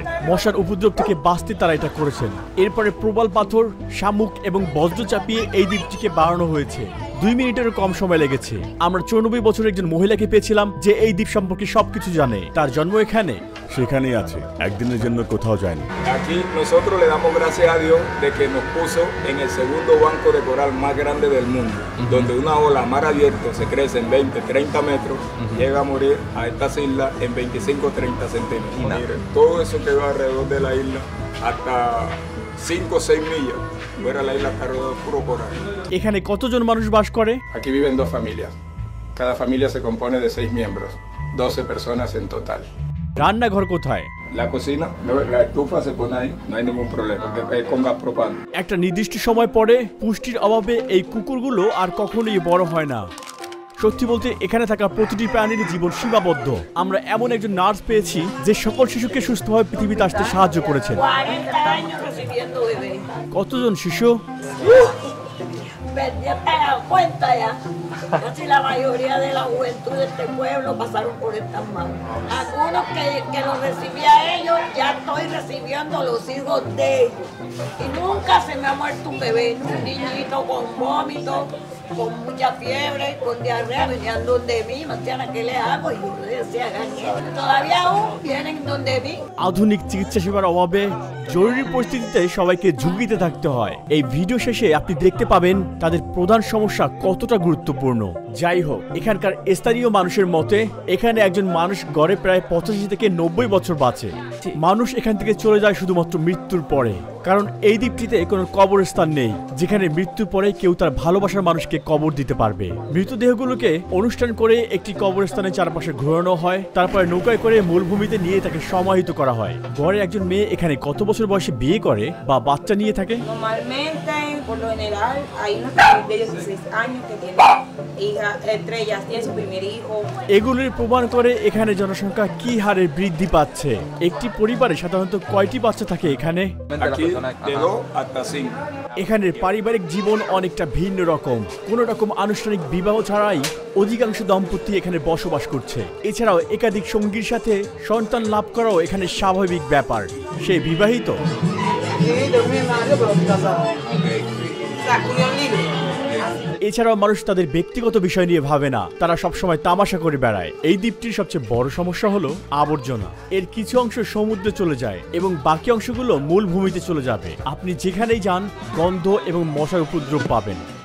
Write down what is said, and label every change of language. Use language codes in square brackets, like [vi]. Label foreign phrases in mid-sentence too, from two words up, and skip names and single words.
[bn] মশার উপদ্রব থেকে বাঁচতে তারা এটা করেছেন। এরপরে প্রবল পাথর, শামুক এবং বজ্র চাপিয়ে এই দ্বীপটিকে বাড়ানো হয়েছে। 2 মিনিটেরও কম সময় লেগেছে। আমরা 94 বছরের একজন মহিলাকে পেয়েছিলাম যে এই দ্বীপ সম্পর্কে সবকিছু জানে। তার জন্ম এখানে, সেখানেই আছে, একদিনের জন্য কোথাও যায়নি। [es] Aquí nosotros le damos gracias a Dios de que nos puso en el segundo banco de coral más grande del mundo, donde una ola mar abierto se crece en 20-30 metros, llega a morir a estas islas en 25-30 centímetros. Todo eso que va alrededor de la isla hasta 5 o 6 millas. Fuera la isla está rodeada de puro coral. [bn] এখানে কতজন মানুষ বাস করে? [es] Aquí viven 2 familias. Cada familia se compone de 6 miembros, 12 personas en total. [bn] রান্নাঘর কোথায়? [es] La cocina, la estufa se pone ahí, no hay ningún problema, porque es con gas propano. [bn] একটা নির্দিষ্ট সময় পরে পুষ্টির অভাবে এই কুকুরগুলো আর কখনোই বড় হয় না। সত্যি বলতে এখানে থাকা প্রতিটি প্রাণীর জীবন সীমাবদ্ধ। আমরা এমন একজন নার্স পেয়েছি যে সকল শিশুকে সুস্থভাবে পৃথিবীতে আসতে সাহায্য করেছেন। [es] 40 años recibiendo bebés. [bn] কতজন শিশু? [es] Ya te das cuenta ya. Casi la mayoría de la juventud de este pueblo pasaron por estas manos. Algunos que los recibía ellos, ya estoy recibiendo los hijos de ellos. Y nunca se me ha muerto un bebé, un niñito con vómito, con mucha fiebre, con diarrea, venían donde mí, Marciana, ¿qué le hago? Y yo le decía, hagan esto. Todavía aún vienen donde mí. [bn] আধুনিক চিকিৎসা সেবার অভাবে জরুরি পরিস্থিতিতে সবাইকে ঝুঁকিতে থাকতে হয়। এই ভিডিও শেষে আপনি দেখতে পাবেন তাদের প্রধান সমস্যা কতটা গুরুত্বপূর্ণ। যাই হোক, এখানকার স্থানীয় মানুষের মতে এখানে একজন মানুষ গড়ে প্রায় 85 থেকে 90 বছর বাঁচে। মানুষ এখান থেকে চলে যায় শুধুমাত্র মৃত্যুর পরে, কারণ এই দ্বীপটিতে কোনো কবরস্থান নেই যেখানে মৃত্যুর পরে কেউ তার ভালোবাসার মানুষকে কবর দিতে পারবে। মৃতদেহগুলোকে অনুষ্ঠান করে একটি কবরস্থানের চারপাশে ঘোরানো হয়, তারপরে নৌকায় করে মূলভূমিতে নিয়ে তাকে সমাহিত করা হয়। গড়ে একজন মেয়ে এখানে কত বছর বয়সে বিয়ে করে বা বাচ্চা নিয়ে থাকে? [es] Normalmente, por lo general, hay unos de 16 años que tienen hijas, entre ellas tienen su primer hijo. [bn] এগুলির প্রমাণ করে এখানে জনসংখ্যা কি হারে বৃদ্ধি পাচ্ছে। একটি পরিবারে সাধারণত কয়টি বাচ্চা থাকে এখানে? [es] Aquí de 2 hasta 5. [bn] এখানের পারিবারিক জীবন অনেকটা ভিন্ন রকম। কোনো রকম আনুষ্ঠানিক বিবাহ ছাড়াই অধিকাংশ দম্পতি এখানে বসবাস করছে। এছাড়াও একাধিক সঙ্গীর সাথে সন্তান লাভ করাও এখানে স্বাভাবিক ব্যাপার। সে বিবাহিত। [es] Sí, de un escenario, pero casado. O sea, Julián Libre. [bn] এছাড়াও মানুষ তাদের ব্যক্তিগত বিষয় নিয়ে ভাবে না, তারা সবসময় তামাশা করে বেড়ায়। এই দ্বীপটির সবচেয়ে বড় সমস্যা হলো আবর্জনা। এর কিছু অংশ সমুদ্রে চলে যায় এবং বাকি অংশগুলো মূল ভূমিতে চলে যাবে। আপনি যেখানেই যান গন্ধ এবং মশার উপদ্রব পাবেন।